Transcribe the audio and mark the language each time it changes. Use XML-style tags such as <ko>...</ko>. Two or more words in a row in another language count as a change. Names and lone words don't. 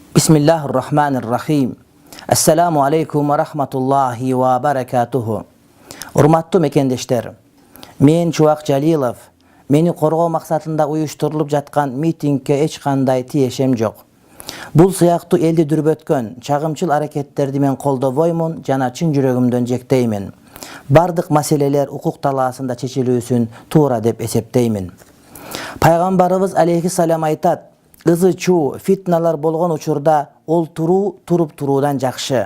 <ar>بسم الله الرحمن الرحيم. السلام عليكم ورحمة الله وبركاته.</ar> <ky>Урматтуу мекендештер, мен Чубак Жалилов. Мени коргоо максатында уюштурулуп жаткан митингке эч кандай тиешем жок. Бул сыяктуу элди дүрбөткөн чагымчыл аракеттерди мен колдобоймун жана чын жүрөгүмдөн жектеймин. Бардык маселелер укук талаасында чечилүүсүн туура деп эсептеймин. Пайгамбарыбыз алейхиссалам айтат: ызы чуу, фитналар болгон учурда олтуруу туруп туруудан жакшы.</ky>